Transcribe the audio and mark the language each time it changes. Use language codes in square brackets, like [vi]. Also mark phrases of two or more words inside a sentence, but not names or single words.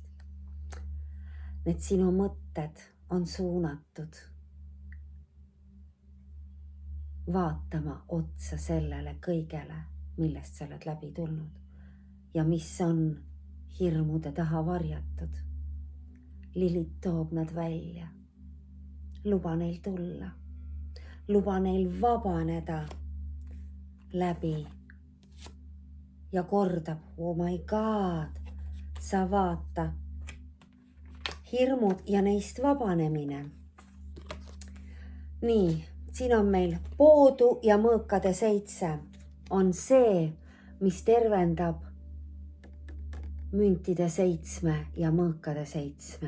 [et] Need sinu mõtted on suunatud vaatama otsa sellele kõigele, millest sa oled läbi tulnud ja mis on hirmude taha varjatud. Lilit toob nad välja. Luba neil tulla. Luba neil vabaneda läbi ja kordab, [en] oh my god, [et] sa vaata, hirmud ja neist vabanemine. Nii, siin on meil poodu ja mõõkade 7 on see, mis tervendab müntide 7 ja mõõkade 7.